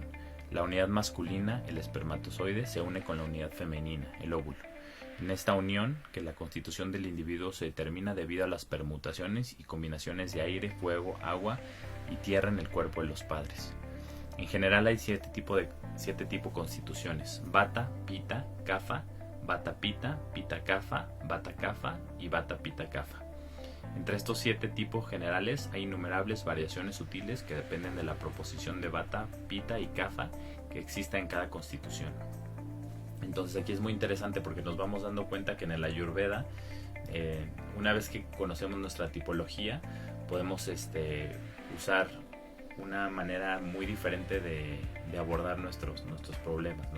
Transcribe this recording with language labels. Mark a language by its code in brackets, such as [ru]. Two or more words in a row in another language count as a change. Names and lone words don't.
[es] La unidad masculina, el espermatozoide, se une con la unidad femenina, el óvulo. En esta unión, que la constitución del individuo se determina debido a las permutaciones y combinaciones de aire, fuego, agua y tierra en el cuerpo de los padres. En general hay 7 tipos constituciones: Vata, Pitta, Kapha, Vata Pitta, Pitta Kapha, Vata Kapha y Vata Pitta Kapha. Entre estos 7 tipos generales hay innumerables variaciones sutiles que dependen de la proposición de Vata, Pitta y Kapha que exista en cada constitución. Entonces aquí es muy interesante porque nos vamos dando cuenta que en el Ayurveda, una vez que conocemos nuestra tipología, podemos usar una manera muy diferente de abordar nuestros problemas, ¿no?